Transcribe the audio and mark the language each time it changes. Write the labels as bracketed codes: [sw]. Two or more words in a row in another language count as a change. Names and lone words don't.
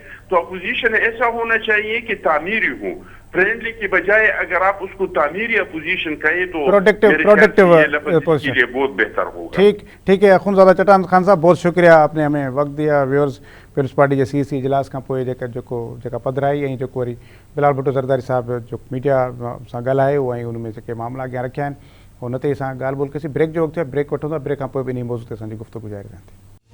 [ur] تو اپوزیشن ایسا ہونا چاہیے کہ تعمیری ہو، فرینڈلی کی بجائے اگر آپ اس کو تعمیری اپوزیشن کہیں تو پروڈکٹیو کے لیے بہت بہتر ہوگا. ٹھیک ہے. اخونزادہ چٹان خان صاحب بہت شکریہ آپ نے ہمیں وقت دیا. [sd] ویورز پیپلز پارٹی جے سی سی اجلاس کا پوئے जेका पधराई ऐं जेको वरी बिलावल भुट्टो ज़रदारी साहब जो मीडिया सां ॻाल्हाए उहो ऐं उन में जेके मामला अॻियां रखिया आहिनि उन ते असां ॻाल्हि ॿोल कईसीं. ब्रेक जो वक़्तु आहे, ब्रेक वठूं था, ब्रेक खां पोइ ॿिन्ही मौज़ूअ ते असांजी गुफ़्तगू जारी रहंदी.